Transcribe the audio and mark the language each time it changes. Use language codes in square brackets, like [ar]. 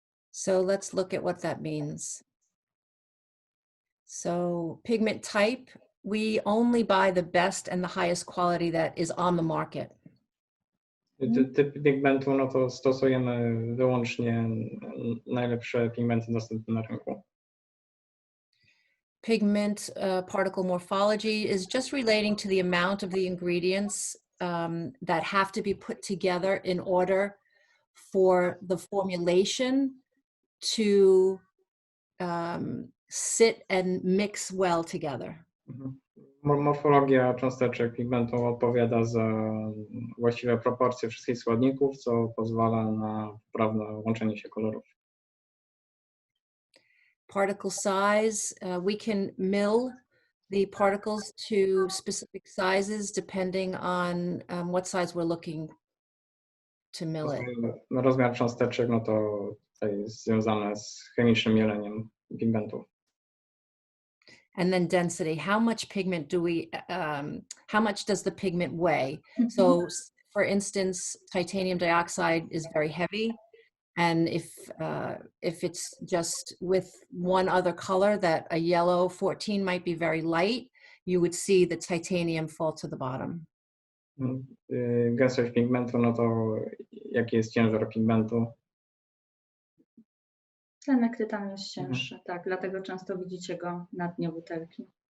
[en] So let's look at what that means. So pigment type, we only buy the best and the highest quality that is on the market. [pl] Typ pigmentu, no to stosujemy wyłącznie najlepsze pigmenty dostępne na rynku. [en] Pigment particle morphology is just relating to the amount of the ingredients that have to be put together in order for the formulation to sit and mix well together. [pl] Morfologia cząsteczek pigmentu odpowiada za właściwe proporcje wszystkich składników, co pozwala na poprawne łączenie się kolorów. [en] Particle size, we can mill the particles to specific sizes depending on what size we're looking to mill it. [pl] Rozmiar cząsteczek, no to tutaj jest związane z chemicznym mieleniem pigmentów. [en] And then density, how much pigment do we, how much does the pigment weigh? So for instance, titanium dioxide is very heavy. And if it's just with one other color, that a yellow 14 might be very light, you would see the titanium fall to the bottom. [pl] Gęstość pigmentu, no to jaki jest ciężar pigmentu? Tlenek tytanu jest cięższy, tak, dlatego często widzicie go na dnie butelki.